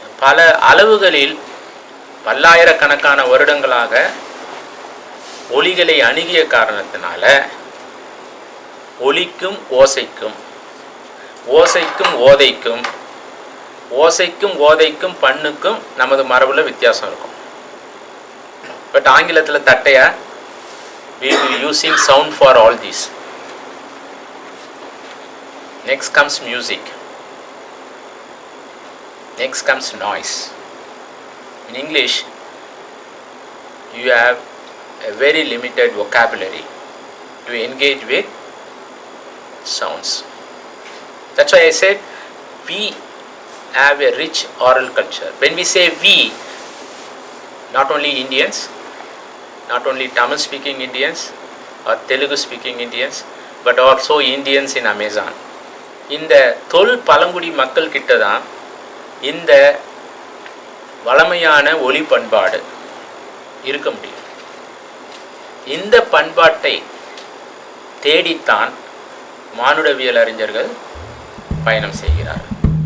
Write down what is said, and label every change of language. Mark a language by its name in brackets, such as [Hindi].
[Tamil] பல அளவுகளில் பல்லாயிரக்கணக்கான வருடங்களாக ஒலிகளை அணுகிய காரணத்தினால ஒலிக்கும் ஓசைக்கும், ஓசைக்கும் ஓதைக்கும், ஓசைக்கும் ஓதைக்கும் பண்ணுக்கும் நமது மரபில் வித்தியாசம் இருக்கும். [English] but [Tamil] ஆங்கிலத்தில் தட்டையா, [English] we will be using sound for all these. Next comes music. Next comes noise. In English, you have a very limited vocabulary to engage with sounds. That's why I said we have a rich oral culture. When we say we, not only Indians, not only Tamil speaking Indians or Telugu speaking Indians, but also Indians in Amazon. [Tamil] இந்த தொல் பழங்குடி மக்கள் கிட்ட தான் இந்த வளமையான ஒலி பண்பாடு இருக்க முடியும். இந்த பண்பாட்டை தேடித்தான் மானுடவியல் அறிஞர்கள் பயணம் செய்கிறார்கள்.